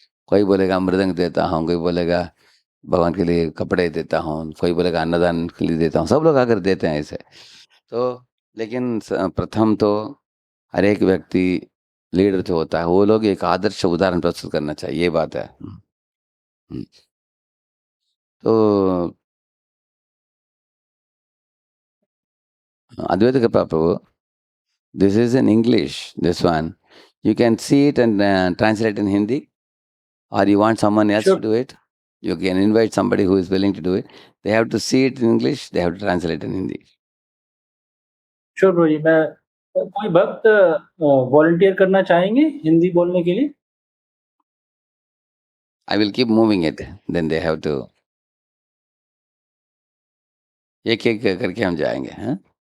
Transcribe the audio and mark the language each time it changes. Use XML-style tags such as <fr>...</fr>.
<hi>कोई बोलेगा मृदंग देता हूँ, कोई बोलेगा भगवान के लिए कपड़े देता हूँ, कोई बोलेगा अन्नदान के लिए देता हूँ, सब लोग आकर देते हैं ऐसे। तो लेकिन प्रथम तो हर एक व्यक्ति लीडर जो होता है, वो लोग एक आदर्श उदाहरण प्रस्तुत करना चाहिए, ये बात है। हुँ, हुँ।</hi> <en>तो Advaita Kripa Prabhu, this is in English, this one. You can see it and translate in Hindi, or you want someone else to Sure, do it. You can invite somebody who is willing to do it. They have to see it in English, they have to translate in Hindi. Sure bro ji.</en> <hi>मैं कोई भक्त volunteer करना चाहेंगे हिंदी बोलने के लिए?</hi> <en>I will keep moving it. Then they have to.</en> <hi>एक एक करके हम जाएंगे, हाँ?</hi>